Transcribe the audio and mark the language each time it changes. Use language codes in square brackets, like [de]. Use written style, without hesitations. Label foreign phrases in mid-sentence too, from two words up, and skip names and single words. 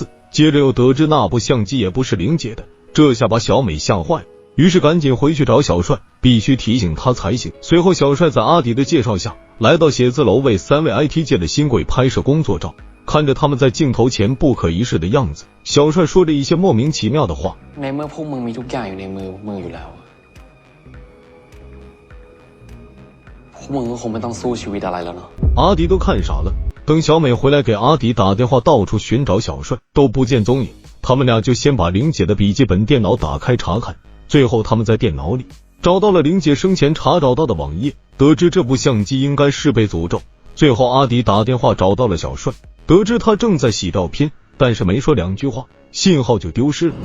[zh] 接着又得知那部相机也不是玲姐的，这下把小美吓坏了，于是赶紧回去找小帅，必须提醒他才行。随后小帅在阿迪的介绍下来到写字楼，为3位 IT 界的新贵拍摄工作照。看着他们在镜头前不可一世的样子，小帅说着一些莫名其妙的话。 [th] ในเมื่อพวกมึงมีทุกอย่างอยู่ในมืออยู่แล้วพวกมึงก็คงไม่ต้องสู้ชีวิตอะไรแล้วเนาะ。 [zh] 阿迪都看傻了。等小美回来给阿迪打电话，到处寻找小帅，都不见踪影。他们俩就先把玲姐的笔记本电脑打开查看，最后他们在电脑里找到了玲姐生前查找到的网页，得知这部相机应该是被诅咒。最后阿迪打电话找到了小帅，得知他正在洗照片，但是没说2句话，信号就丢失了。